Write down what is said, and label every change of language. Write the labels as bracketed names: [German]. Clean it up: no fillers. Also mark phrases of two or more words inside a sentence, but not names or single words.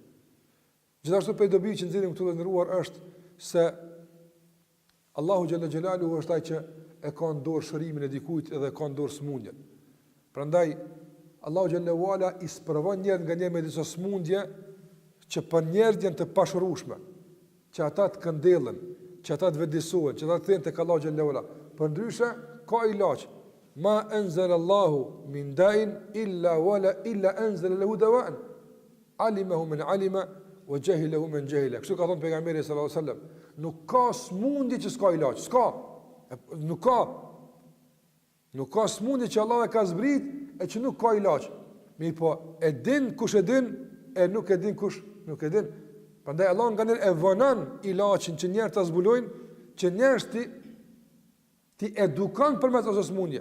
[Albanian] Gjithashtu për dobi që nxjerrim këtu të ndëruar është se Allahu [Arabic] جل جلاله [Albanian] është ai që e ka në dorë shërimin e dikujt edhe ka në dorë smundjen. Prandaj Allahu [Arabic] جل وعلا [Albanian] i sprovon njerëz nga një me disa smundje që për njerëz janë të pashërueshme, që ata të këndellën, që ata të vëdësohen, që ata të thënë tek Allahu xhallahu ala. Përndryshe ka ilaç. [Arabic] ما أنزل الله من داء إلا أنزل له دواء. علمه من علمه وجهله من جهله. [Albanian] Kështu ka thënë pejgamberi [Arabic] صلى الله عليه وسلم. [Albanian] Nuk ka smundje që s'ka ilaç, s'ka. Nuk ka smundje që Allah e ka zbrit e që nuk ka ilaç. Mi po e din kush e din e nuk e din kush nuk e din. Prandaj Allah nganjëherë e vonon ilaçin që njerëzit ta zbulojnë, që njerëzit ti edukon përmes asaj smundje.